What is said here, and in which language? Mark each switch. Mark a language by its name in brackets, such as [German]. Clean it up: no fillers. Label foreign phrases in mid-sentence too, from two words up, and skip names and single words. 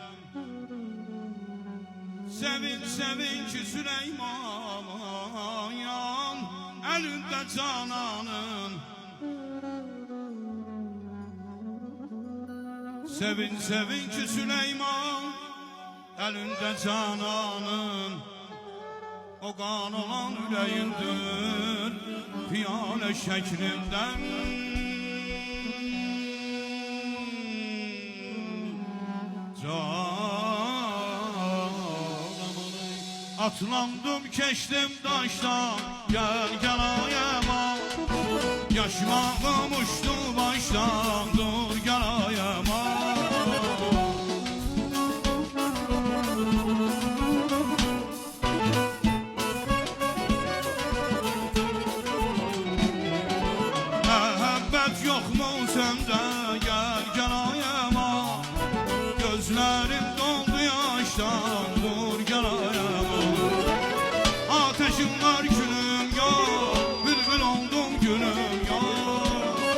[Azerbaijani] Sevin, sevin ki Süleyman Əlində cananın Sevin, sevin ki Süleyman Elinde cananın O qan olan ürəyindir Piyale şəklindən [Turkish] Atlandım keçdim daşdan Gel gel ayama Yaşmağım uçtu baştan Dur gel ayama Mehabbet yok mu sende Gel gel ayama Gözlerim doldu yaştan Dur gel ayama Ateşim var gülüm yok Bülbül oldum gülüm yok